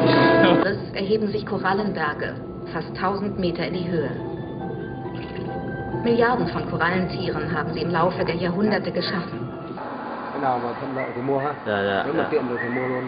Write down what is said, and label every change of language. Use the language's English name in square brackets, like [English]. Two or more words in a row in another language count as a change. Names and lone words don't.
[German] Erheben sich Korallenberge, fast 1000 Meter in die Höhe. Milliarden von Korallentieren haben sie im Laufe der Jahrhunderte geschaffen. [Vietnamese] Cái nào mà thuận lợi thì mua ha. Dạ, Nếu mà dạ. tiện được thì mua luôn.